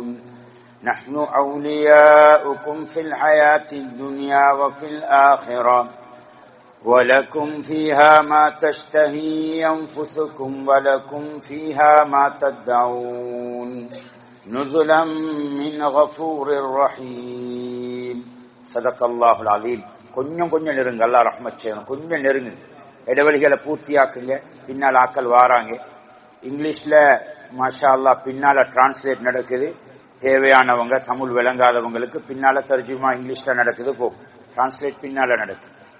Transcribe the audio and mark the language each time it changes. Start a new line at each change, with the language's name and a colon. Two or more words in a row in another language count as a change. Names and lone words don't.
Arabic: نحن أولياؤكم في الحياة الدنيا وفي الآخرة ولكم فيها ما تشتهي أنفسكم ولكم فيها ما تدعون نزلا من غفور رحيم. صدق الله العظيم.
Tamil: கொஞ்சம் நெருங்க. அல்லாஹ் ரஹ்மத் செய்யணும். கொஞ்சம் நெருங்க. இடைவெளிகளை பூர்த்தியாக்குங்க. பின்னால் ஆக்கள் வாராங்க. இங்கிலீஷ்ல
Arabic: ما شاء الله
Tamil: பின்னால டிரான்ஸ்லேட் நடக்குது. தேவையானவங்க தமிழ் விளங்காதவங்களுக்கு பின்னால தர்ஜுமா இங்கிலீஷ்ல நடக்குது. டிரான்ஸ்லேட் பின்னால நடக்குது.